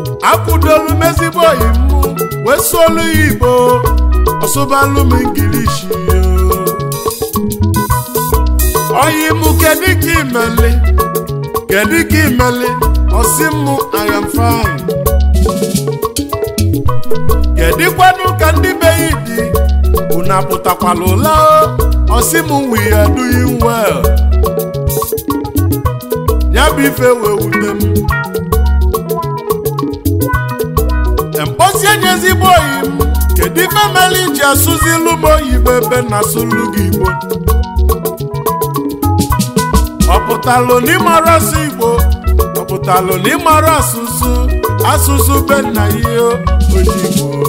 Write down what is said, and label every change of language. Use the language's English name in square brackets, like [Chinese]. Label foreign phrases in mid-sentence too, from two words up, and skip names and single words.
[Igbo] Akwụdolu m ezigbo oyi mụ, wee sụọlụ ya Igbo, ọ sụbalụ m Ngilishi. Oyi mụ, kedu ka imeli? Kedu ka imeli? Ọ sị mụ, [English] "I am fine." [Igbo] Kedu kwanụ ka ndị be ya dị? Unu apụtakwala ụla o? Ọ sị mụ, [English] "We are doing well." [Igbo] Ya bụ ife wee wute m. Mposi enye ezigbo oyi m. Kedu ife meli ji asụzilu m oyibo ebe na-asụlụ gị Igbo? Ọ pụtalụ na ịmara asụ Igbo, ọ pụtalụ na ịmara asụsụ, asụsụ be nna ya, onye Igbo.